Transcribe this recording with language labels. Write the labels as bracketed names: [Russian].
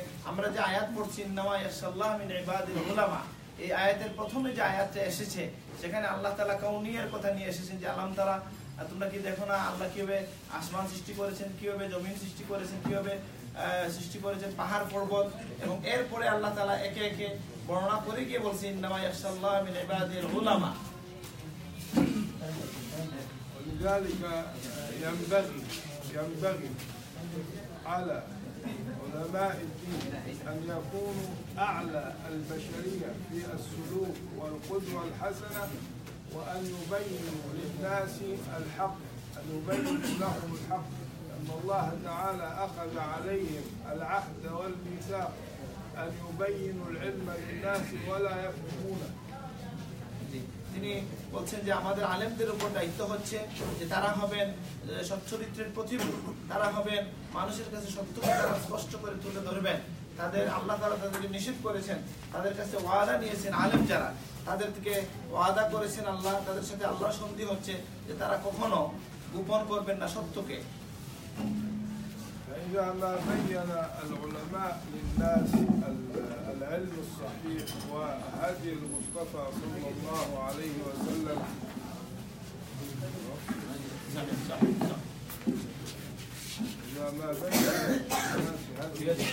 [Bangla] আমরা যে আয়াত পড়ছি [Arabic] ইন্নামা ইয়াখশাল্লাহ মিন ইবাদিল উলামা, [Bangla] এই আয়াতের প্রথমে যে আয়াতটা এসেছে সেখানে আল্লাহ তাআলা কাউনিয়ার কথা নিয়ে এসেছেন যে [Arabic] আলাম তারা, [Bangla] তোমরা কি দেখো না আল্লাহ কিভাবে আসমান সৃষ্টি করেছেন, কিভাবে জমিন সৃষ্টি করেছেন, কিভাবে সৃষ্টি করেছেন পাহাড় পর্বত, এবং এরপরে আল্লাহ তাআলা একে একে বর্ণনা করে গিয়ে বলছেন ইন্নামা ইয়াখশাল্লাহ মিন ইবাদিল উলামা। [Arabic] ولذلك ينبغي على علماء الدين أن يكونوا أعلى البشرية في السلوك والقدوة الحسنة، وأن يبينوا للناس الحق، أن يبينوا لهم الحق، أن الله تعالى أخذ عليهم العهد والميثاق أن يبينوا العلم للناس ولا يفهمونه. [Bangla] তিনি বলছেন যে আমাদের আলেমদের উপর দায়িত্ব হচ্ছে যে তারা হবেন সচ্চরিত্রের প্রতিরূপ, তারা হবেন মানুষের কাছে সত্যকে তারা স্পষ্ট করে তুলে ধরবেন। তাদের আল্লাহ তাআলা তাদেরকে নিষেধ করেছেন, তাদের কাছে ওয়াদা নিয়েছেন আলেম যারা, তাদের থেকে ওয়াদা করেছেন আল্লাহ, তাদের সাথে আল্লাহ সন্ধি হচ্ছে যে তারা কখনো গোপন করবেন না সত্যকে। [Arabic] فإذا ما بين العلماء للناس العلم الصحيح وهدي المصطفى صلى الله عليه وسلم إذا ما بين